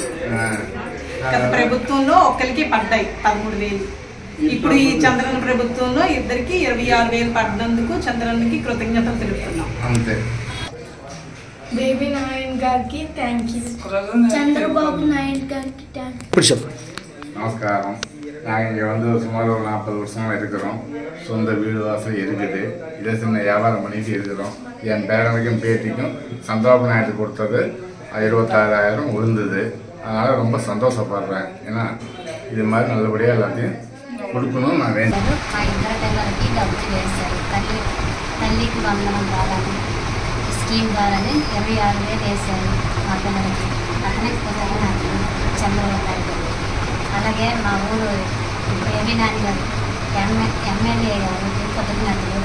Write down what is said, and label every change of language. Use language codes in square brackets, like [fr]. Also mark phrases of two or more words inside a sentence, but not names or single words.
[te] గత ప్రభుత్వంలో ఒక్కరికి పడ్డాయి 13,000. ఇప్పుడు ఈ చంద్రన్న ప్రభుత్వంలో ఇద్దరికి 26,000 పడినందుకు చంద్రన్నకి కృతజ్ఞతలు తెలుపుతున్నాం. బేబీ నాయన్ గారికి [en] thank you. [te] చంద్రబాబు నాయుడు గారికి [en] thank you. [ta] நமஸ்காரம். நாங்கள் இங்கே சுமார் ஒரு 40 வருஷமாக இருக்கிறோம். சொந்த வீடு வாசல் இருக்குது. இதை சின்ன வியாபாரம் பண்ணிட்டு இருக்கிறோம். என் பேரனுக்கும் பேத்திக்கும் சந்திரபாபு நாயுடு கொடுத்தது 26,000 விழுந்தது. அதனால் ரொம்ப சந்தோஷப்படுறேன். ஏன்னா இது மாதிரி நல்லபடியாக எல்லாத்தையும் கொடுக்கணும்னு நான் வேணும். [te] మా ఇద్దరు పిల్లలకి డబ్బులు వేశారు. తల్లికి వందనం ద్వారా స్కీమ్ ద్వారానే 26,000 వేశారు మా పిల్లలకి. అతనికి కృతజ్ఞతలు చంద్రబాబు నాయుడు. అలాగే మా ఊరు బేబీ నాని గారు ఎమ్మెల్యే గారు కృతజ్ఞతలు.